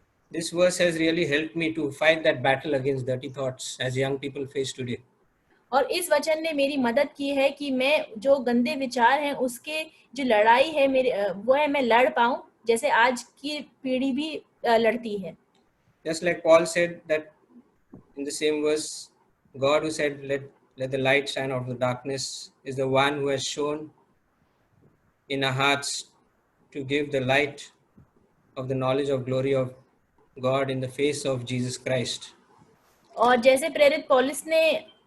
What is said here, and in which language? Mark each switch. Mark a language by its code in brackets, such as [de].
[en] This verse has really helped me to fight that battle against dirty thoughts as young people face today. [hi] और इस वचन ने मेरी मदद की है कि मैं जो गंदे विचार हैं उसके जो लड़ाई है मैं लड़ पाऊं, जैसे आज की पीढ़ी भी लड़ती है। [en] Just like Paul said that in the same verse, God who said, let the light shine out of the darkness, is the one who has shown in our hearts to give the light of the knowledge of glory of God in the face of Jesus Christ. [hi] और जैसे प्रेरित पौलुस ने